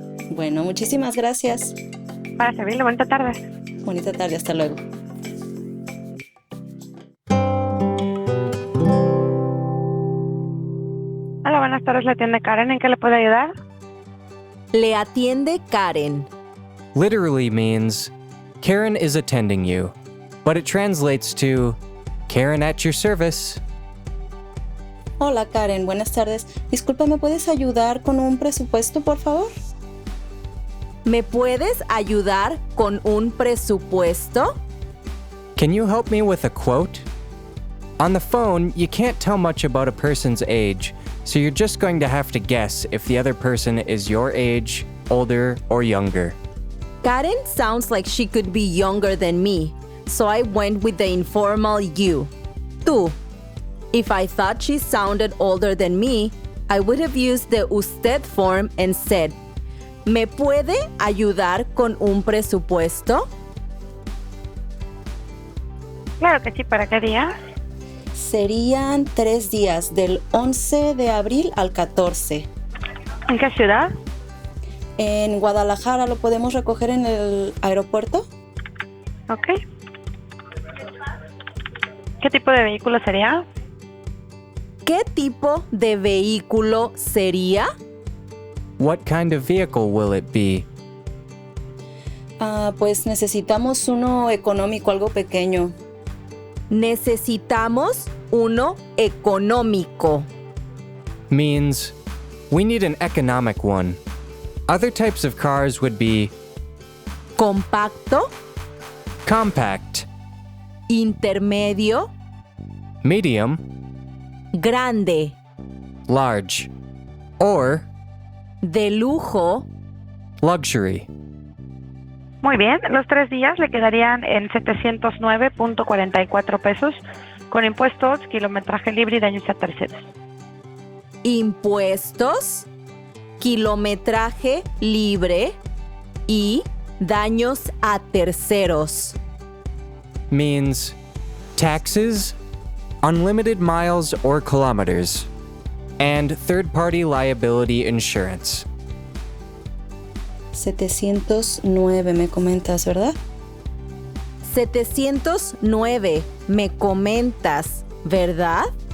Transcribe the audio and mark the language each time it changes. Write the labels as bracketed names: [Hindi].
[Spanish] Bueno, muchísimas gracias. Para servirle, bonita tarde. Bonita tarde, hasta luego. Hola, buenas tardes, la tienda Karen, ¿en qué le puedo ayudar? Le atiende Karen. [English] Literally means Karen is attending you, but it translates to Karen at your service. [Spanish] Hola Karen, buenas tardes. Disculpa, ¿me puedes ayudar con un presupuesto, por favor? ¿Me puedes ayudar con un presupuesto? [English] Can you help me with a quote? On the phone, you can't tell much about a person's age, so you're just going to have to guess if the other person is your age, older, or younger. Karen sounds like she could be younger than me, so I went with the informal you. Tú. If I thought she sounded older than me, I would have used the usted form and said, [Spanish] ¿me puede ayudar con un presupuesto? Claro que sí, ¿para qué día? Serían 3 días, del 11 de abril al 14. ¿En qué ciudad? En Guadalajara. ¿Lo podemos recoger en el aeropuerto? Ok. ¿Qué tipo de vehículo sería? ¿Qué tipo de vehículo sería? [English] What kind of vehicle will it be? [Spanish] Pues necesitamos uno económico, algo pequeño. Necesitamos uno económico. [English] Means We need an economic one. Other types of cars would be [Spanish] compacto, [English] compact, [Spanish] intermedio, [English] medium, [Spanish] grande, [English] large, or [Spanish] de lujo, [English] luxury. [Spanish] Muy bien, los 3 días le quedarían en 709.44 pesos con impuestos, kilometraje libre y daños a terceros. impuestos, kilometraje libre y daños a terceros. [English] Means taxes, unlimited miles or kilometers, and third-party liability insurance. [Spanish] 709 me comentas, ¿verdad? 709, me comentas, ¿verdad?